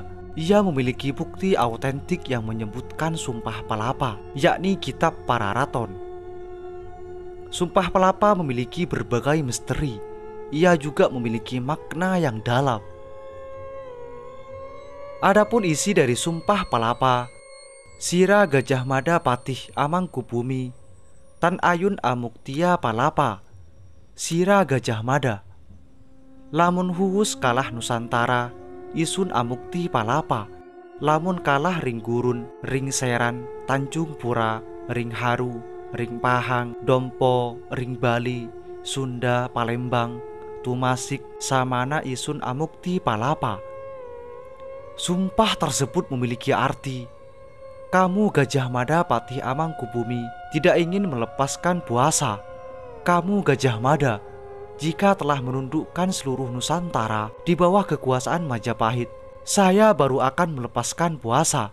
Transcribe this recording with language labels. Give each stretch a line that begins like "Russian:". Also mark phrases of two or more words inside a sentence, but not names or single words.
Indonesian: Ia memiliki bukti autentik yang menyebutkan Sumpah Palapa, yakni Kitab Pararaton. Sumpah Palapa memiliki berbagai misteri. Ia juga memiliki makna yang dalam. Adapun isi dari Sumpah Palapa,
Kawi: Sira Gajah Mada Patih Amangkubumi Tan Ayun Amuktia Palapa, Sira Gajah Mada, lamun huwus kalah Nusantara, isun amukti Palapa, lamun kalah ring gurun, ring seran, Tanjung Pura, ring haru, ring Pahang, Dompo, ring Bali, Sunda, Palembang, Tumasik, samana isun amukti Palapa.
Indonesian: Sumpah tersebut memiliki arti, kamu Gajah Mada Patih Amangkubumi tidak ingin melepaskan puasa. Kamu Gajah Mada, jika telah menundukkan seluruh Nusantara di bawah kekuasaan Majapahit, saya baru akan melepaskan puasa.